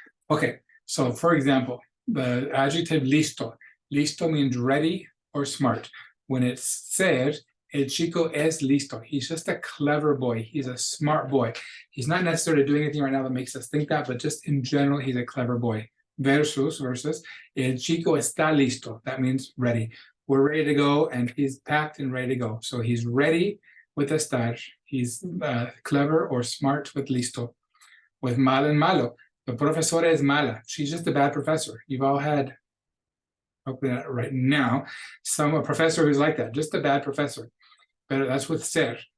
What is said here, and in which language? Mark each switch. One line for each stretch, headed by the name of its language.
English: Okay, so for example, the adjective listo. Listo means ready or smart. When it's ser,
Spanish: el chico es listo.
English: He's just a clever boy. He's a smart boy. He's not necessarily doing anything right now that makes us think that, but just in general, he's a clever boy.
Spanish: Versus, el chico está listo.
English: That means ready. We're ready to go, and he's packed and ready to go. So he's ready with estar. He's clever or smart with listo. With mal and malo. The
Spanish: profesora es mala.
English: She's just a bad professor. You've all had, hopefully not right now, a professor who's like that, just a bad professor. But that's with ser.